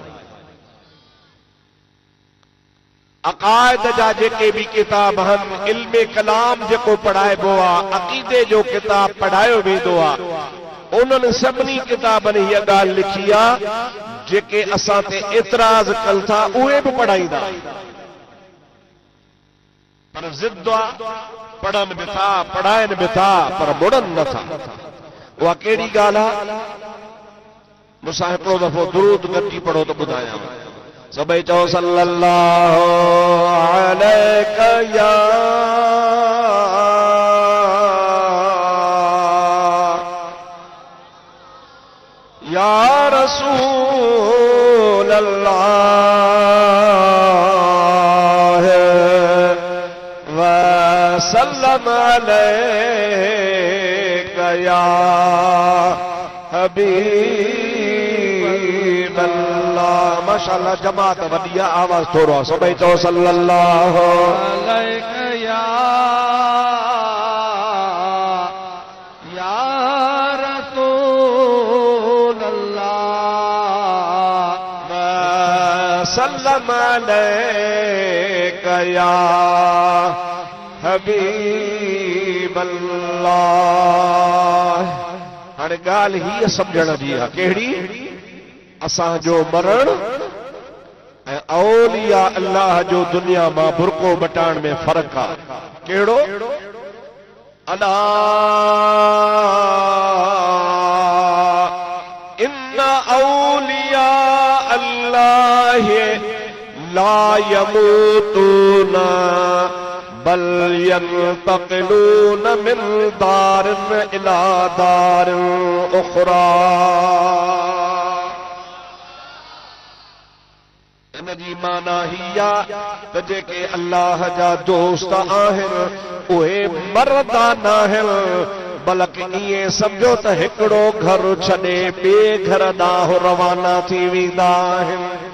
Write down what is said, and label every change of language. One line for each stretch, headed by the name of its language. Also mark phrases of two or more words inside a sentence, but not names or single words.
Sindhi: अक़ाइद जा जेके बि किताब आहिनि, इल्मे कलाम जेको पढ़ाइबो आहे, अक़ीदे जो किताब पढ़ायो वेंदो आहे, उन्हनि सभिनी किताबनि हीअ ॻाल्हि लिखी आहे जेके असां ते एतिराज़ कनि था उहे बि पढ़ाईंदा, पर ज़िद आहे, पढ़नि बि था, पढ़ाइनि बि था, पर मुड़नि नथा। उहा कहिड़ी ॻाल्हि आहे? मूंसां हिकिड़ो दफ़ो दुरूद गॾिजी पढ़ो त ॿुधायां। सभई चओ
Arabic: صلى الله عليك يا رسول الله وسلم عليك يا حبيب الله.
Sindhi: माशाअल्लाह जमात वॾी आहे, आवाज़ थोरो आहे। सभई चओ
Arabic: صلى الله عليك يا رسول الله وسلم عليك يا حبيب الله.
Sindhi: हाणे ॻाल्हि हीअ सम्झण जी आहे, कहिड़ी? असांजो मरण ऐं
Arabic: أولياء الله
Sindhi: जो दुनिया मां बुरको मटाइण में फ़र्क़ु आहे। कहिड़ो?
Arabic: ألا إن أولياء الله لا يموتون بل ينتقلون من دار إلى دار أخرى.
Sindhi: जी माना हिया त जेके अल्लाह जा दोस्त आहिनि उहे मरदा नाहिनि, बल्कि ईअं सम्झो त हिकिड़ो घर छॾे ॿिए घर ॾांहुं रवाना थी वेंदा आहिनि।